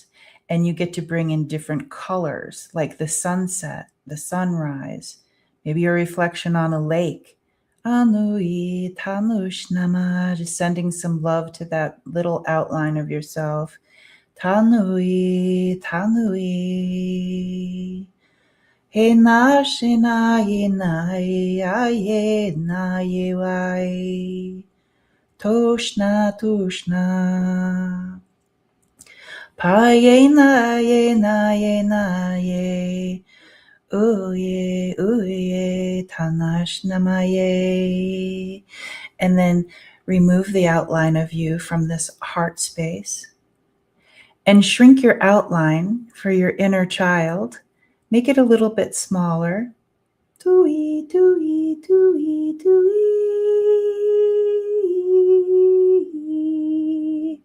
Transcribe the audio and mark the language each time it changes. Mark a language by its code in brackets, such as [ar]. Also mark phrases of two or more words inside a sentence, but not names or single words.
[en] And you get to bring in different colors, like the sunset, the sunrise, maybe a reflection on a lake. Anui Tanush Nama, just sending some love to that little outline of yourself. Tanui, Tanui. He na shina ye na ye na ye wai. Toshna, Toshna. Pa ye na ye na ye na ye. Ooh ye, Tanash namaye. And then remove the outline of you from this heart space and shrink your outline for your inner child. Make it a little bit smaller. Tui, tui, tui, tui.